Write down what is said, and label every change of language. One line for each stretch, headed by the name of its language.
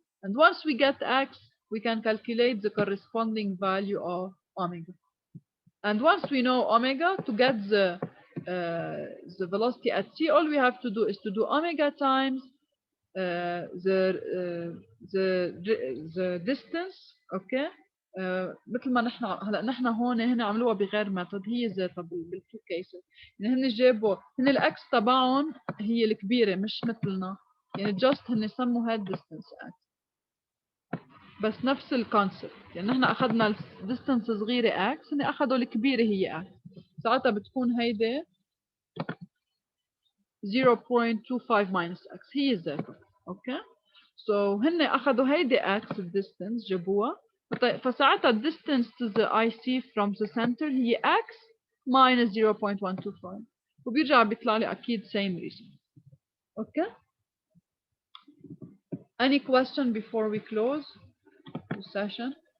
English: And once we get X, we can calculate the corresponding value of omega. And once we know omega, to get the velocity at C, all we have to do is to do omega times the distance. Okay?
Arabic: مثل ما نحن هلا نحن هون هنا عملوها بغير ميثود، هي ذاتها بالتو كيسز. يعني هن جابوا هن الاكس تبعهم هي الكبيره مش مثلنا، يعني جاست هن سموا هاد ديستنس اكس بس نفس الكونسبت. يعني نحن اخذنا الديستنس صغيره اكس، هن اخذوا الكبيره هي اكس، ساعتها بتكون هيدي 0.25 minus x هي ذاتها. اوكي؟ سو هن اخذوا هيدي اكس الديستنس جابوها، فساعتها الديستنس to the IC from the center هي x minus 0.125 وبيرجع بيطلع لي اكيد same result.
English: Okay? Any question before we close the session?